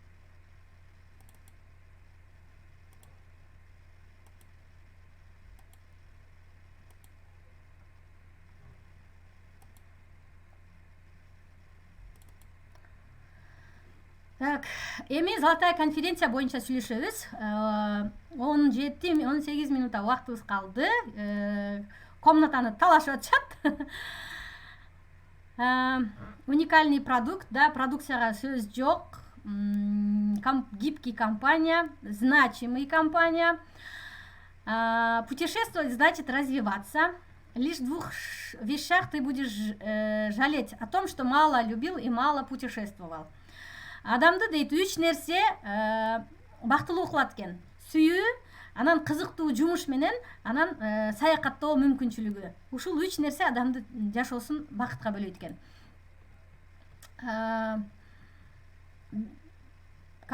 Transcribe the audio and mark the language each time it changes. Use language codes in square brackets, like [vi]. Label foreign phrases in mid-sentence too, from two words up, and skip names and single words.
[ky] Так, эми Золотая конференция боюнча сүйлөшөбүз. 17-18 минутта убактыбыз калды. Комнатаны талашып атышат. [ru] Уникальный продукт, [ky] да, продукцияга сөз жок. [ru] Гибкий компания, значимый компания. Путешествовать значит развиваться. Лишь в 2 вещах ты будешь жалеть о том, что мало любил и мало путешествовал. [ky] Адамды дейт 3 нерсе бактылуу кылат экен. Сүйүү, анан кызыктуу жумуш менен, анан саякаттоо мүмкүнчүлүгү. Ушул 3 нерсе адамды жашоосун бакытка бөлөйт экен.